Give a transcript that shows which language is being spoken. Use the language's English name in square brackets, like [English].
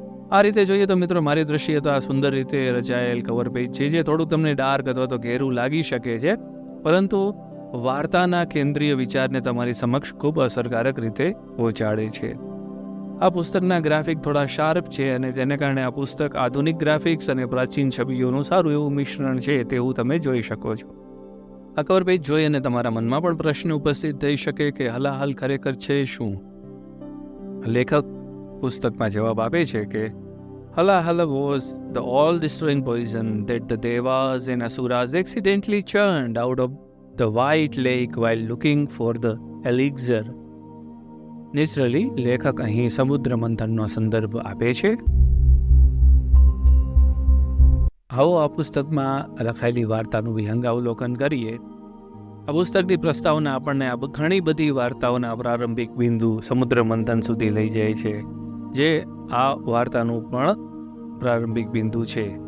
[Gujarati] આ રીતે જોઈએ તો મિત્રો, મારી દ્રષ્ટિએ તો આ સુંદર રીતે રચાયેલ કવર પેજ છે, જે થોડું તમને ડાર્ક અથવા તો ઘેરું લાગી શકે છે, પરંતુ વાર્તાના કેન્દ્રીય વિચારને તમારી સમક્ષ ખૂબ અસરકારક રીતે પહોંચાડે છે. આ પુસ્તકના ગ્રાફિક થોડા શાર્પ છે અને તેને કારણે આ પુસ્તક આધુનિક ગ્રાફિક્સ અને પ્રાચીન છબીઓનું સારું એવું મિશ્રણ છે તેવું તમે જોઈ શકો છો. આ કવર પેજ જોઈ અને તમારા મનમાં પણ પ્રશ્ન ઉપસ્થિત થઈ શકે કે હલાહલ ખરેખર છે શું? લેખક પુસ્તકમાં જવાબ આપે છે કે હલાહલ [English] was the all-destroying poison that the devas and asuras accidentally churned out of the white lake while looking for the elixir. [Gujarati] Naturally લેખક અહીં સમુદ્ર મંથનનો સંદર્ભ આપે છે. આવો આ પુસ્તકમાં લખાયેલી વાર્તાનું વિહંગાવલોકન કરીએ. આ પુસ્તકની પ્રસ્તાવના આપણને ઘણી બધી વાર્તાઓના પ્રારંભિક બિંદુ સમુદ્ર મંથન સુધી લઈ જાય છે, જે આ વાર્તાનું પણ પ્રારંભિક બિંદુ છે.